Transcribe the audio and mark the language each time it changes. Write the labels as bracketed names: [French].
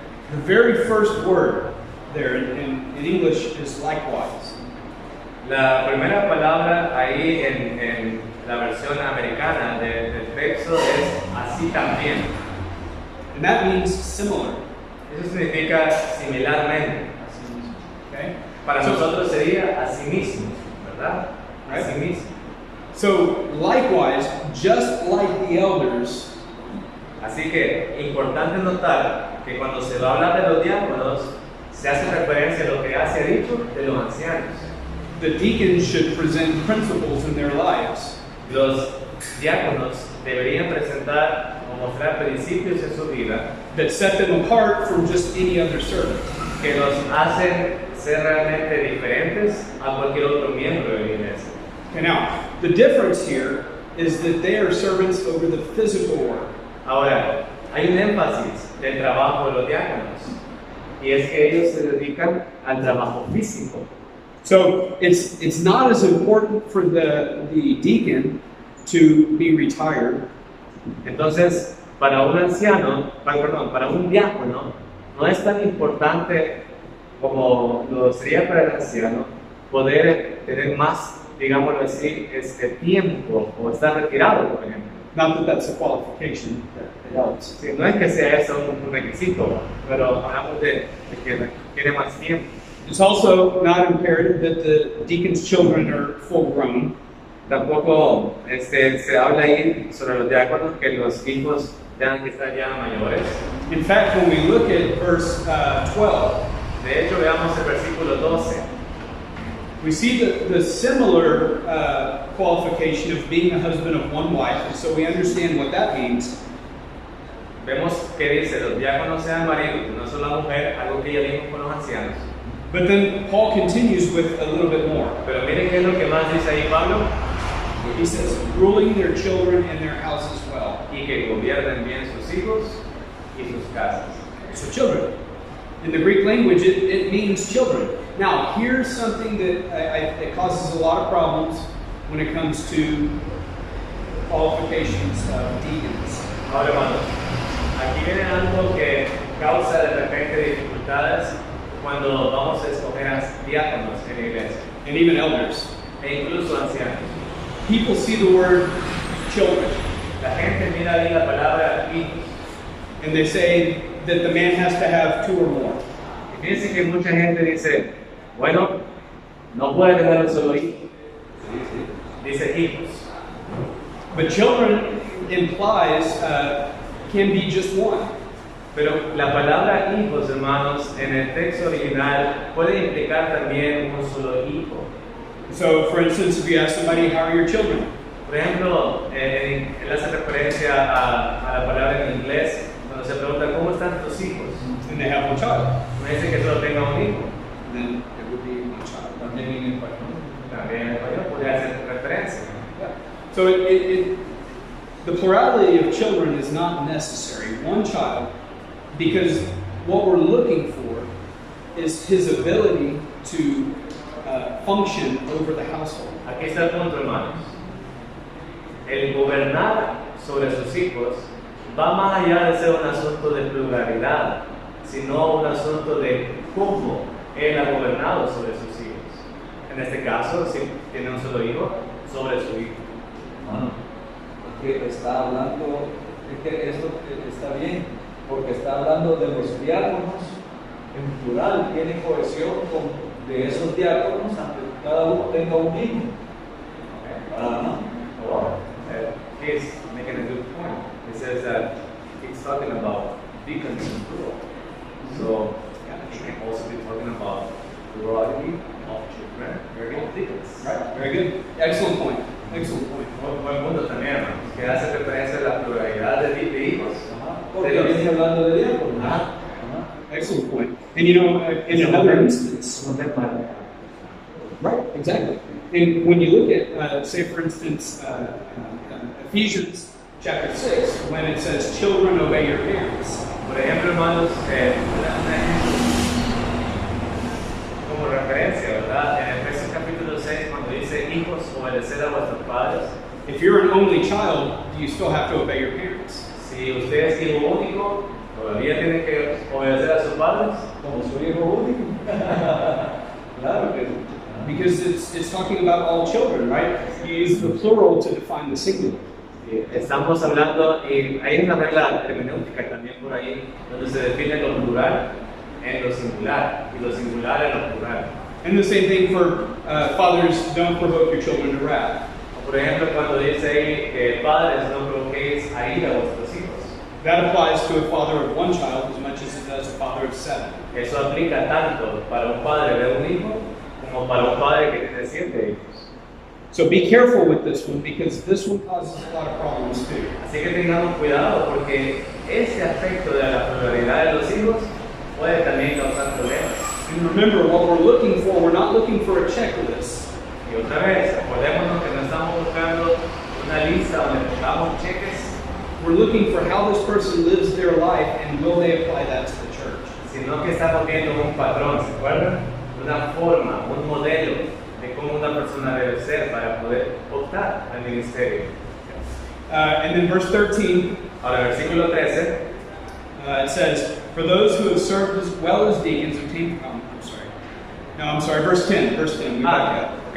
[English] The very first word there in English is likewise. [Spanish] La primera palabra ahí en la versión americana del texto es así también. [English] And that means similar. [Spanish] Eso significa similarmente. [English] Okay? [Spanish] Para [English] So- [Spanish] nosotros sería asimismo, ¿verdad? [English] Right. [Spanish] Asimismo. [English] So, likewise, just like the elders, [Spanish] Así que importante notar que cuando se va a hablar de los diáconos, se hace referencia a lo que ya se ha dicho de los ancianos. [English] the deacons should present principles in their lives [Spanish] Los diáconos deberían presentar o mostrar principios en su vida [English] that set them apart from just any other servant. [Spanish] que los hacen ser realmente diferentes a cualquier otro miembro de la iglesia. [English] Okay, now, the difference here is that they are servants over the physical work. [Spanish] Ahora, hay un énfasis del trabajo de los diáconos y es que ellos se dedican al trabajo físico. [English] So it's not as important for the deacon to be retired [Spanish] Entonces, para un anciano, para un diácono, no es tan importante como lo sería para el anciano poder tener más, digámoslo así, tiempo o estar retirado, por ejemplo. [English] Not that that's a qualification, that it helps. [Spanish] Sí, no es que sea eso un requisito, pero hablamos de que requiere más tiempo. [English] It's also not imperative that the deacon's children are full grown. [Spanish] Tampoco se habla ahí sobre los diáconos que los hijos tengan que estar ya mayores. [English] In fact, when we look at verse 12, [Spanish] De hecho, veamos el versículo 12. [English] we see the similar qualification of being a husband of one wife, and so we understand what that means. [Spanish] Vemos que dice, los diáconos sean maridos, no solo la mujer, algo que ya vimos con los ancianos. [English] But then Paul continues with a little bit more. [Spanish] Pero miren qué es lo que más dice ahí Pablo, [English] He says, ruling their children and their houses well. [Spanish] y que gobiernen bien sus hijos y sus casas. [English] So children. In the Greek language, it means children. Now, here's something that causes a lot of problems when it comes to qualifications of deacons. [Spanish] Ahora, hermanos, aquí viene algo que causa de repente dificultades cuando vamos a escoger a diáconos en la iglesia, [English] And even elders. [Spanish] e incluso ancianos. [English] People see the word children, [Spanish] La gente mira ahí la palabra hijos, [English] and they say that the man has to have 2 or more. [Spanish] y fíjense que mucha gente dice, bueno, no puede tener un solo hijo, dice hijos. [English] But children implies can be just one. [Spanish] Pero la palabra hijos, hermanos, en el texto original puede implicar también un solo hijo. [English] So, for instance, if you ask somebody, how are your children? [Spanish] Por ejemplo, él hace referencia a la palabra en inglés cuando se pregunta ¿cómo están tus hijos? [English] And they have one child. [Spanish] No dice que solo tenga un hijo. [English] Then it would be one child. [Spanish] También en español. También en español puede hacer referencia. [English] So the plurality of children is not necessary. One child, because what we're looking for is his ability to function over the household. [Spanish] Aquí está el punto, hermanos. El gobernar sobre sus hijos va más allá de ser un asunto de pluralidad, sino un asunto de cómo él ha gobernado sobre sus hijos. En este caso, si tiene un solo hijo, sobre su hijo. Bueno, es que está hablando, es que esto está bien, porque está hablando de los diáconos en plural, tiene cohesión de esos diáconos, aunque cada uno tenga un hijo. [English] Well, he's making a good point. He says that he's talking about deacons in plural. So, he can also be talking about plurality of children, very deacons. Right? Very good. Excellent point. Excellent point. [Spanish] Buen punto también, hermanos, que hace referencia a la pluralidad de hijos. Porque viene hablando de diáconos. Ah. [English] Excellent point. And you know, in another instance, right? Exactly. And when you look at, say, for instance, Ephesians chapter 6, when it says, "Children, obey your parents." [Spanish] Por ejemplo, hermanos, como referencia, ¿verdad? En Efesios capítulo 6, cuando dice hijos, obedecer a vuestros padres. [English] If you're an only child, you still have to obey your parents. [Spanish] Si usted es hijo único, todavía tiene que obedecer a sus padres. Como su hijo único. Claro que sí. [English] Because it's talking about all children, right? You use the plural to define the singular. [Spanish] Estamos hablando, y hay una regla hermenéutica también por ahí, donde se define lo plural en lo singular, y lo singular en lo plural. [English] And the same thing for fathers, don't provoke your children to wrath. [Spanish] Por ejemplo, cuando dice ahí, padres, no provoquéis a ira a vuestros hijos. [English] That applies to a father of one child as much as it does a father of 7. [Spanish] Eso aplica tanto para un padre de un hijo, como para un padre que tiene 7 hijos. [English] So be careful with this one because this one causes a lot of problems too. [Spanish] Así que tengamos cuidado porque ese aspecto de la pluralidad de los hijos puede también causar problemas. [English] And remember, what we're looking for, we're not looking for a checklist. [Spanish] Y otra vez, acordémonos que no estamos buscando una lista donde pongamos cheques, [English] We're looking for how this person lives their life and will they apply that to the church. [Spanish] sino que estamos viendo un patrón, ¿se acuerdan? Una forma, un modelo de cómo una persona debe ser para poder optar al ministerio. [English] And then verse 13, [Spanish] Ahora, versículo 13. [English] it says, for those who have served as well as deacons obtain, I'm sorry, verse 10, we back up.